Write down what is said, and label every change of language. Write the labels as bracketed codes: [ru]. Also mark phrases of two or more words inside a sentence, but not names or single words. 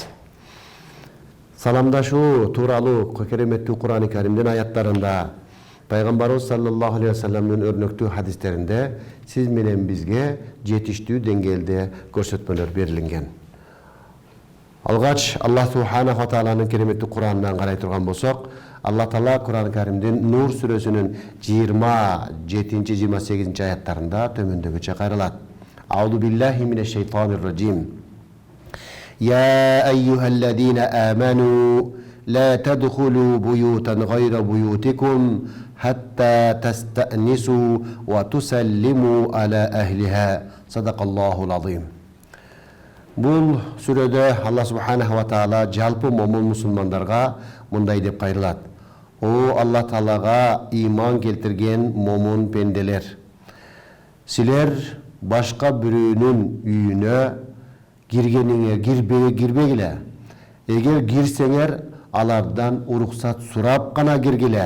[ky] Саламдашуу тууралуу кереметтүү Кур'ан-ы Каримдин аяттарында Пайгамбарыбыз [ar] صلى الله عليه وسلم [ky] өрнөктүү хадистеринде сиз менен бизге жетиштүү деңгээлде көрсөтмөлөр берилген. Алгач Аллах [ar] سبحانه وتعالى [ky] кереметтүү Кур'анынан карай турган болсок, Аллах таала Кур'ан-ы Каримдин Нур сүрөсүнүн 27-28 аяттарында төмөндөгүчө кайрылат. [ar] أعوذ بالله من الشيطان الرجيم. يا أيها الذين آمنوا لا تدخلوا بيوتا غير بيوتكم حتى تستأنسوا وتسلموا على أهلها صدق الله العظيم. [ky] Бул сүрөдө Аллах [ar] سبحانه وتعالى [ky] жалпы момун мусулмандарга мындай деп кайрылат. О Аллах таалага иман келтирген момун пенделер. Силер башка бирөөнүн үйүнө кирбегиле. Эгер кирсеңер алардан уруксат сурап гана киргиле.